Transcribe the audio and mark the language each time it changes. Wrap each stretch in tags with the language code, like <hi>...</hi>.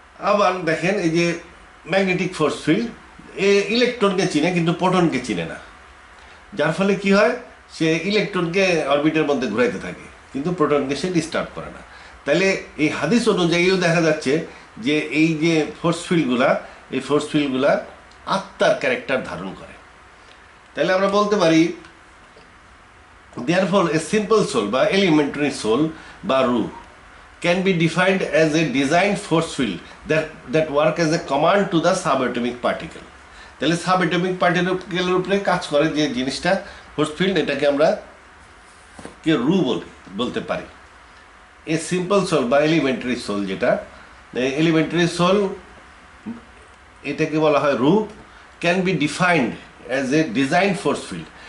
<bn>আবার দেখেন এই যে ম্যাগনেটিক ফোর্স ফিল্ড, ইলেকট্রনকে চিনে কিন্তু প্রোটনকে চিনে না, যার ফলে কি হয়, সে ইলেকট্রনকে অরবিটের মধ্যে ঘুরাইতে থাকে কিন্তু প্রোটনকে সে ডিস্টার্ব করে না। তাহলে এই হাদিস অনুযায়ীও দেখা যাচ্ছে যে এই যে ফোর্স ফিল্ডগুলা, এই ফোর্স ফিল্ডগুলা আত্মার ক্যারেক্টার ধারণ করে। তাহলে আমরা বলতে পারি,</bn> <en>therefore a simple soul বা elementary soul বা রুহ can be defined as a designed force field that work as a command to the subatomic particle.</en> <bn>তাহলে সাবঅ্যাটমিক পার্টিকেলের উপরে কাজ করে যে জিনিসটা ফোর্স ফিল্ড, এটাকে আমরা রুহ বলতে পারি।</bn> <en>a simple soul বা elementary soul, যেটা elementary soul</en> <bn>এটাকে বলা হয় রুহ,</bn> <en>Can be defined as a design force field.</en>